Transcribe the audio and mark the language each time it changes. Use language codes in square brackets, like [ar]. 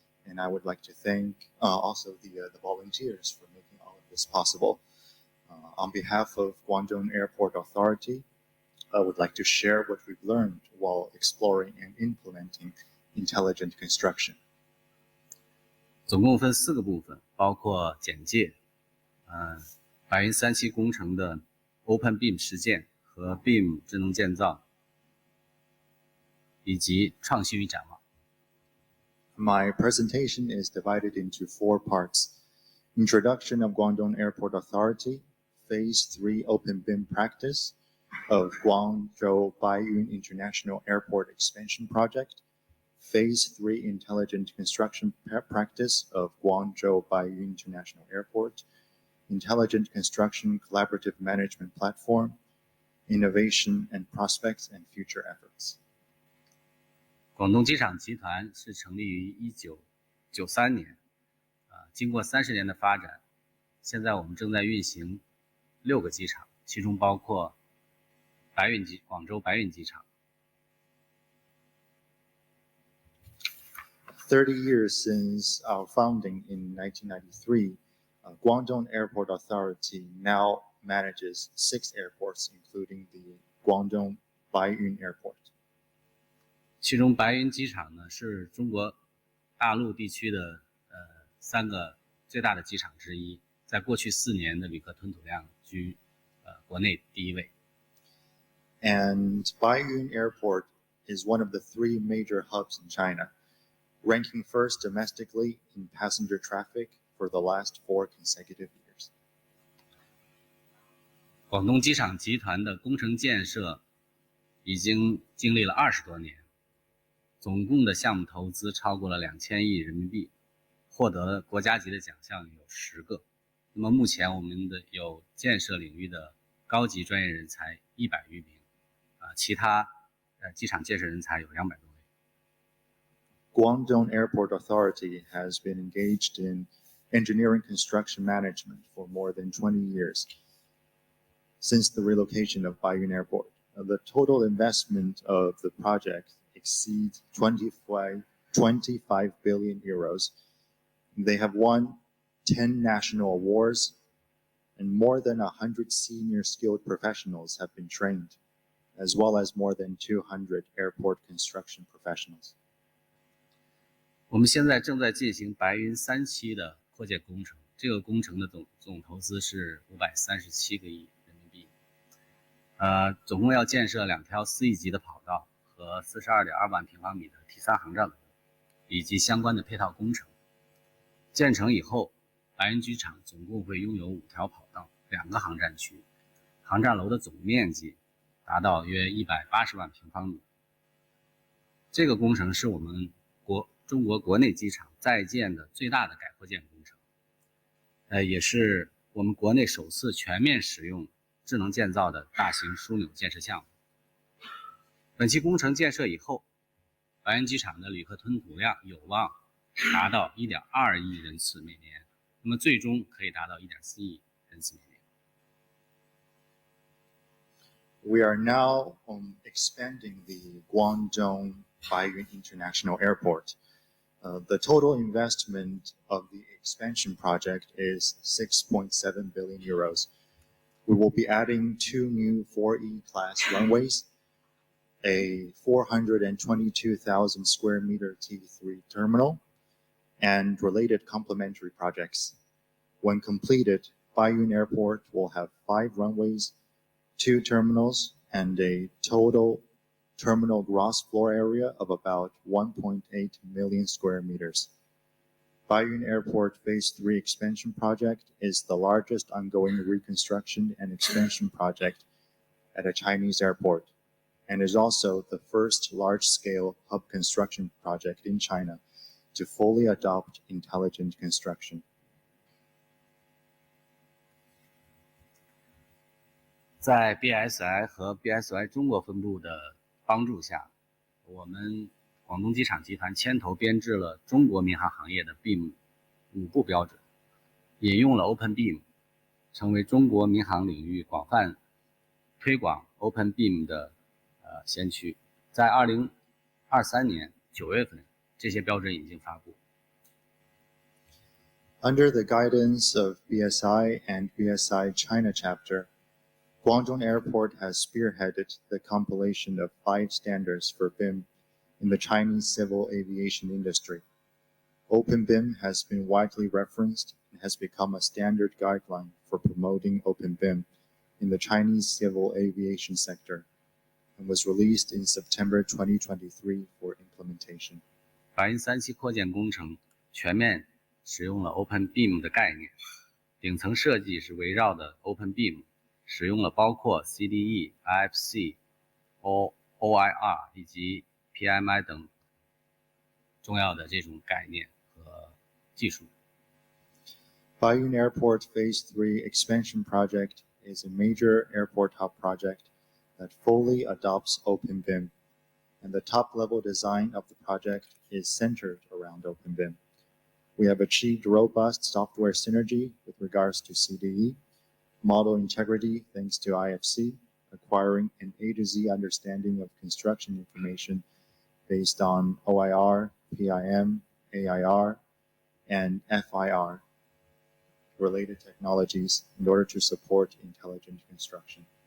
[en] And I would like to thank also the volunteers for making all of this possible. On behalf of Guangdong Airport Authority, I would like to share what we've learned while exploring and implementing intelligent construction. [zh] 总共分4个部分，包括简介、白云3期工程的 Open BIM 实践和 BIM 智能建造，以及创新与展望。 [en] My presentation is divided into 4 parts. Introduction of Guangdong Airport Authority, Phase 3 Open BIM Practice of Guangzhou Baiyun International Airport Expansion Project, Phase 3 Intelligent Construction Practice of Guangzhou Baiyun International Airport, intelligent construction collaborative management platform, innovation and prospects and future efforts. [zh] 广东机场集团是成立于1993年，经过30年的发展，现在我们正在运行6个机场，其中包括广州白云机场。 [en] 30 years since our founding in 1993, Guangdong Airport Authority now manages 6 airports, including the Guangdong Baiyun Airport. [zh] 其中白云机场呢是中国大陆地区的3个最大的机场之一，在过去4年的旅客吞吐量居国内第1位。 [en] And Baiyun Airport is one of the 3 major hubs in China, ranking first domestically in passenger traffic for the last 4 consecutive years. [zh] 广东机场集团的工程建设已经经历了20多年，总共的项目投资超过了2000亿人民币，获得国家级的奖项有10个。那么目前我们的有建设领域的高级专业人才100余名，其他机场建设人才有200多位。 [en] Guangdong Airport Authority has been engaged in engineering construction management for more than 20 years since the relocation of Baiyun Airport. The total investment of the project exceeds 25 billion euros. They have won 10 national awards, and more than 100 senior skilled professionals have been trained, as well as more than 200 airport construction professionals. [zh] 我们现在正在进行白云3期的扩建工程，这个工程的总投资是537个亿人民币，总共要建设2条4亿级的跑道和42.2万平方米的T3航站楼，以及相关的配套工程。建成以后，白云机场总共会拥有5条跑道、2个航站区，航站楼的总面积达到约180万平方米。这个工程是我们中国国内机场在建的最大的改扩建工程，也是我们国内首次全面使用智能建造的大型枢纽建设项目。本期工程建设以后，白云机场的旅客吞吐量有望达到1.2亿人次每年，那么最终可以达到1.4亿人次每年。 [en] We are now expanding the Guangdong Baiyun International Airport. The total investment of the expansion project is 6.7 billion euros. We will be adding 2 new 4E class runways, a 422,000 square meter T3 terminal, and related complementary projects. When completed, Baiyun Airport will have 5 runways, 2 terminals, and a total terminal gross floor area of about 1.8 million square meters. Baiyun Airport Phase 3 expansion project is the largest ongoing reconstruction and expansion project at a Chinese airport, and is also the first large-scale hub construction project in China to fully adopt intelligent construction. [zh] 在 BSI 和 BSI 中国分部的帮助下，我们广东机场集团牵头编制了中国民航行业的 BIM 5部标准，引用了 Open BIM， 成为中国民航领域广泛推广 Open BIM 的先驱。在2023年9月份，这些标准已经发布。 [en] Under the guidance of BSI and BSI China chapter, Guangdong Airport has spearheaded the compilation of 5 standards for BIM in the Chinese civil aviation industry. Open BIM has been widely referenced and has become a standard guideline for promoting Open BIM in the Chinese civil aviation sector, and was released in September 2023 for implementation. [zh] 白云3期扩建工程全面使用了 Open BIM 的概念，顶层设计是围绕的 Open BIM， 使用了包括 CDE、IFC、OIR 以及 PMI 等重要的这种概念和技术。 [en] Bayun Airport Phase 3 expansion project is a major airport hub project that fully adopts OpenBIM, and the top-level design of the project is centered around OpenBIM. We have achieved robust software synergy with regards to CDE, model integrity thanks to IFC, acquiring an A to Z understanding of construction information based on OIR, PIM, AIR, and FIR related technologies in order to support intelligent construction.